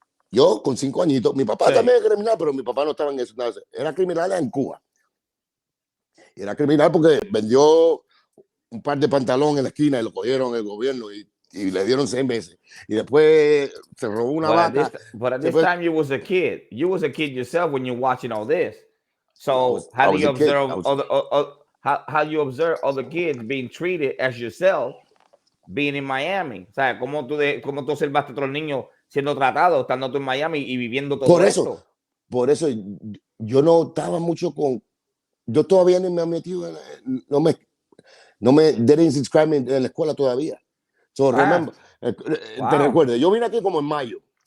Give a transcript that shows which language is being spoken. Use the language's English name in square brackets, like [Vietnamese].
[Spanish] Yo con 5 añitos, mi papá también era criminal, pero mi papá no estaba en eso. Era criminal en Cuba. Era criminal porque vendió un par de pantalones en la esquina y lo cogieron el gobierno y le dieron 6 meses. Y después se robó una vaca. [English] But at this time, you was a kid. You was a kid yourself when you're watching all this. So how do you observe how you observe other kids being treated as yourself being in Miami? [Spanish] O sea, ¿cómo tú observaste a otros niños siendo tratados estando tú en Miami y viviendo todo esto? Por eso yo no estaba mucho yo todavía no me he metido no me didn't inscribe me en la escuela todavía. So, remember, te recuerdo, yo vine aquí como en mayo.